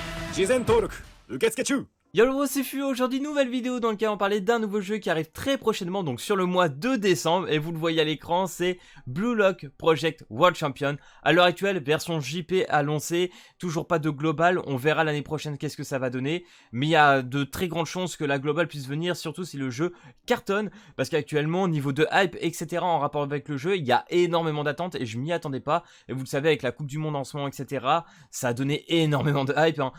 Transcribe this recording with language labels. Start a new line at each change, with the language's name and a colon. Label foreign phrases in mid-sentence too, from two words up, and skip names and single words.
Japanese: 事前登録受付中。
French: Yo c'est Fu, aujourd'hui nouvelle vidéo dans laquelle on parlait d'un nouveau jeu qui arrive très prochainement, donc sur le mois de décembre, et vous le voyez à l'écran, c'est Blue Lock Project World Champion. À l'heure actuelle, version JP annoncée, toujours pas de global, on verra l'année prochaine qu'est-ce que ça va donner, mais il y a de très grandes chances que la global puisse venir, surtout si le jeu cartonne, parce qu'actuellement, niveau de hype, etc., en rapport avec le jeu, il y a énormément d'attentes, et je m'y attendais pas, et vous le savez, avec la Coupe du Monde en ce moment, etc., ça a donné énormément de hype, hein.